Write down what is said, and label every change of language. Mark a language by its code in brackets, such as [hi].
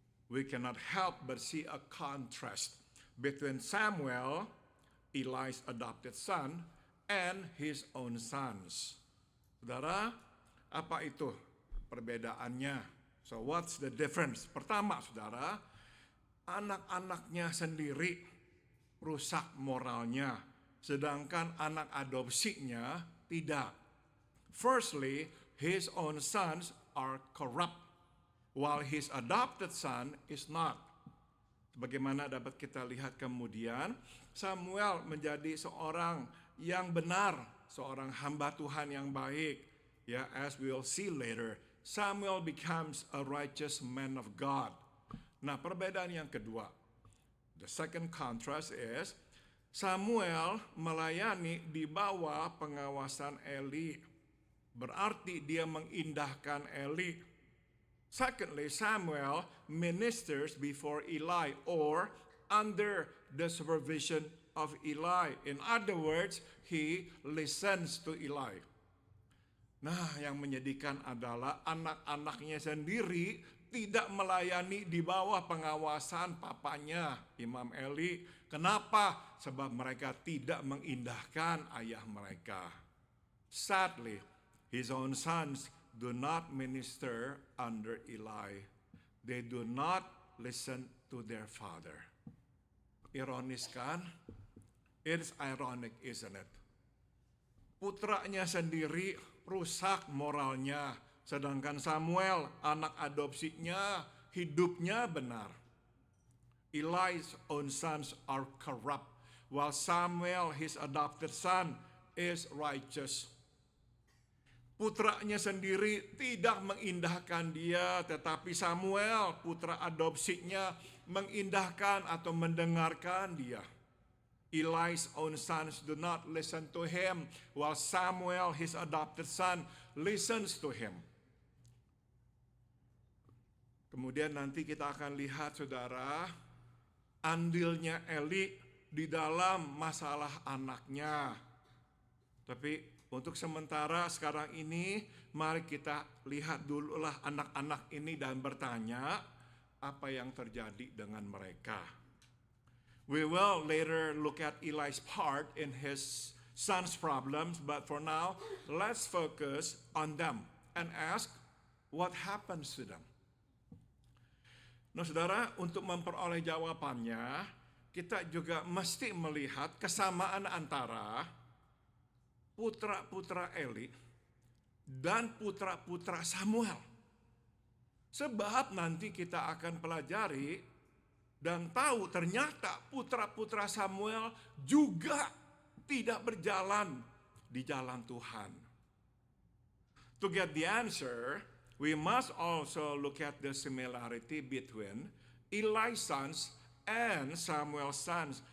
[en] We cannot help but see a contrast between Samuel, Eli's adopted son, and his own sons. [id] Saudara, apa itu perbedaannya? [en] So what's the difference? [id] Pertama, saudara, anak-anaknya sendiri rusak moralnya, sedangkan anak adopsinya tidak. [en] Firstly, his own sons are corrupt, while his adopted son is not. [id] Sebagaimana dapat kita lihat kemudian, Samuel menjadi seorang yang benar, seorang hamba Tuhan yang baik. [en] Ya, as we will see later, Samuel becomes a righteous man of God. [id] Nah, perbedaan yang kedua, [en] the second contrast is [id] Samuel melayani di bawah pengawasan Eli. Berarti dia mengindahkan Eli. [en] Secondly, Samuel ministers before Eli or under the supervision of Eli. In other words, he listens to Eli. [id] Nah, yang menyedihkan adalah anak-anaknya sendiri tidak melayani di bawah pengawasan papanya, Imam Eli. Kenapa? Sebab mereka tidak mengindahkan ayah mereka. [en] Sadly, his own sons do not minister under Eli. They do not listen to their father. [id] Ironis kan? [en] It's ironic, isn't it? [id] Putranya sendiri rusak moralnya, sedangkan Samuel, anak adopsinya, hidupnya benar. [en] Eli's own sons are corrupt, while Samuel, his adopted son, is righteous. [id] Putranya sendiri tidak mengindahkan dia, tetapi Samuel, putra adopsinya, mengindahkan atau mendengarkan dia. [en] Eli's own sons do not listen to him, while Samuel, his adopted son, listens to him. [id] Kemudian nanti kita akan lihat, saudara, andilnya Eli di dalam masalah anaknya. Tapi untuk sementara sekarang ini, mari kita lihat dululah anak-anak ini dan bertanya apa yang terjadi dengan mereka. [en] We will later look at Eli's part in his son's problems, but for now, let's focus on them and ask what happens to them. [id] Nah, saudara, untuk memperoleh jawabannya, kita juga mesti melihat kesamaan antara putra-putra Eli dan putra-putra Samuel. Sebab nanti kita akan pelajari dan tahu ternyata putra-putra Samuel juga tidak berjalan di jalan Tuhan. [en] To get the answer, we must also look at the similarity between Eli's sons and Samuel's sons.